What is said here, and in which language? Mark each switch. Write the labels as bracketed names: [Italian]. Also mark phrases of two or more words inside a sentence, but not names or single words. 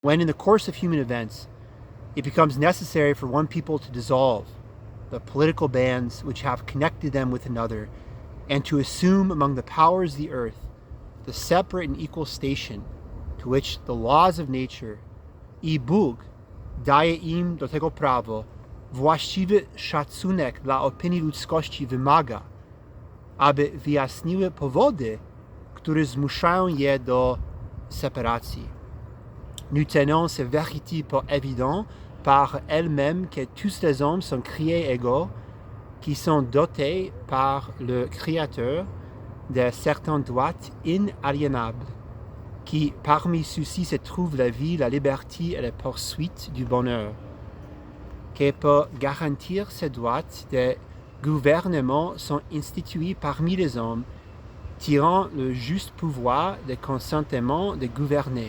[English] when in the course of human events it becomes necessary for one people to dissolve the political bands which have connected them with another, and to assume among the powers of the earth the separate and equal station to which the laws of nature [Polish] i Bóg daje im do tego prawo, właściwy szacunek dla opinii ludzkości wymaga, aby wyjaśniły powody, które zmuszają je do separacji. [French] Nous tenons ces vérités pour évidentes par elles-mêmes que tous les hommes sont créés égaux, qui sont dotés par le Créateur de certains droits inaliénables, qui parmi ceux-ci se trouvent la vie, la liberté et la poursuite du bonheur, que pour garantir ces droits, des gouvernements sont institués parmi les hommes, tirant le juste pouvoir de consentement de gouverner.